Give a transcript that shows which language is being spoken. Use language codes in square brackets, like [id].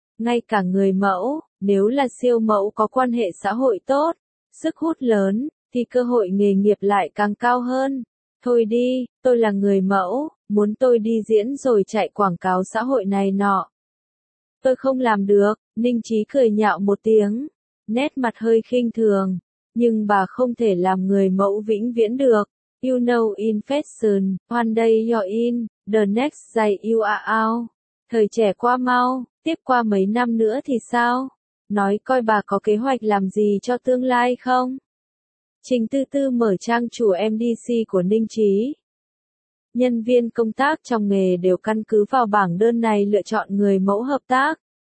[vi] Ngay cả người mẫu, nếu là siêu mẫu có quan hệ xã hội tốt, sức hút lớn, thì cơ hội nghề nghiệp lại càng cao hơn. Thôi đi, tôi là người mẫu, muốn tôi đi diễn rồi chạy quảng cáo xã hội này nọ. Tôi không làm được, Ninh Chí cười nhạo một tiếng, nét mặt hơi khinh thường. Nhưng bà không thể làm người mẫu vĩnh viễn được. [en] You know in fashion, one day you're in, the next day you are out. [vi] Thời trẻ qua mau, tiếp qua mấy năm nữa thì sao? Nói coi bà có kế hoạch làm gì cho tương lai không? Trình Tư Tư mở trang chủ MDC của Ninh Chí. Nhân viên công tác trong nghề đều căn cứ vào bảng đơn này lựa chọn người mẫu hợp tác.